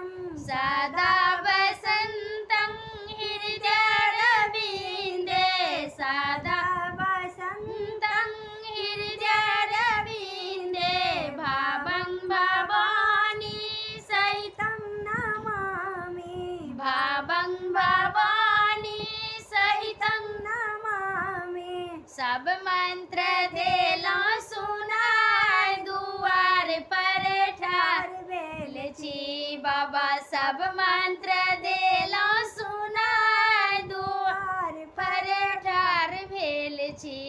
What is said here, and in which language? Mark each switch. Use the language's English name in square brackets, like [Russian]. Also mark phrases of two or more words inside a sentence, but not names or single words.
[Sanskrit] सदा वसन्तं हृदयारविन्दे, सदा वसन्तं हृदयारविन्दे। भावं भवानी सहितं नमामि, भावं भवानी सहितं नमामि। [Maithili] सब मंत्र देलो सुनाई, दुआर पर ठार बेल छी। बाबा सब मंत्र देलो सुनाई, दुआर पर ठार बेल छी।